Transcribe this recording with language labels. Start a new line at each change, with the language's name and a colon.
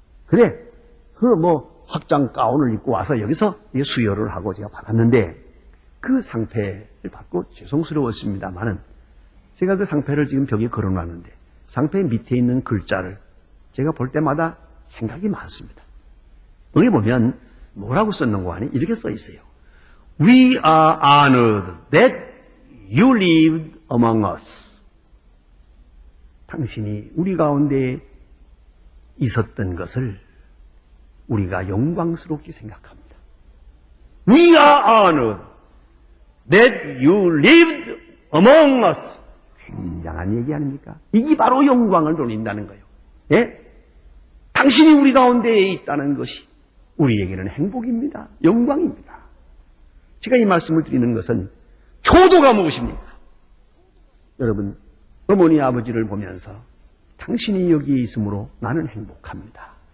Korean: 그래, 확장 가운을 입고 와서 여기서 수여를 하고 제가 받았는데 그 상패를 받고 죄송스러웠습니다만은 제가 그 상패를 지금 벽에 걸어놨는데 상패 밑에 있는 글자를 제가 볼 때마다 생각이 많습니다. 여기 보면 뭐라고 썼는고 하니 이렇게 써 있어요.
English: We are honored that you lived among us.
Korean: 당신이 우리 가운데 있었던 것을 우리가 영광스럽게 생각합니다.
English: We are honored that you lived among us.
Korean: 굉장한 얘기 아닙니까? 이게 바로 영광을 돌린다는 거예요. 예? 당신이 우리 가운데에 있다는 것이 우리에게는 행복입니다. 영광입니다. 제가 이 말씀을 드리는 것은 효도가 무엇입니까? 여러분, 어머니 아버지를 보면서 당신이 여기에 있으므로 나는 행복합니다.